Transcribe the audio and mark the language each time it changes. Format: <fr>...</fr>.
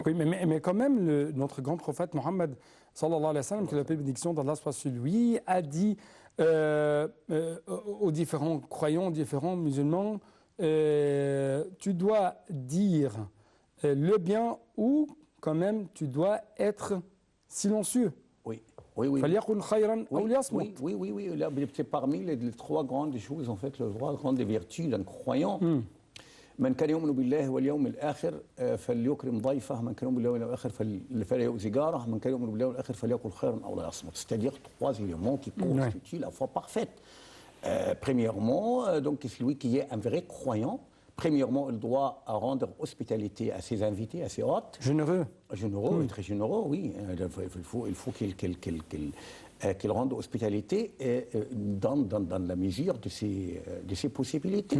<fr>Oui, mais quand même, notre grand prophète Mohammed, sallallahu alayhi wa sallam, que la paix et bénédiction d'Allah soit sur lui, a dit aux différents croyants, aux différents musulmans, tu dois dire le bien ou quand même tu dois être silencieux. Oui. Oui, oui.</fr> <ar>فليقل خيرا أو ليصمت.</ar> <fr>Oui. Là, c'est parmi les trois grandes choses, en fait, les trois grandes vertus d'un croyant.</fr> <ar>من كان يؤمن بالله واليوم الآخر فليكرم ضيفه من كان يؤمن بالله واليوم الآخر فلا يؤذي جاره من كان يؤمن بالله والآخر فليقل خيرا أو لا يصمت.</ar> <fr>C'est-à-dire trois éléments qui constituent la foi parfaite. Premièrement, donc celui qui est un vrai croyant, premièrement, il doit rendre hospitalité à ses invités, à ses hôtes. Généreux. Généreux, très généreux, oui. Il faut qu'il rende hospitalité dans la mesure de ses possibilités.</fr>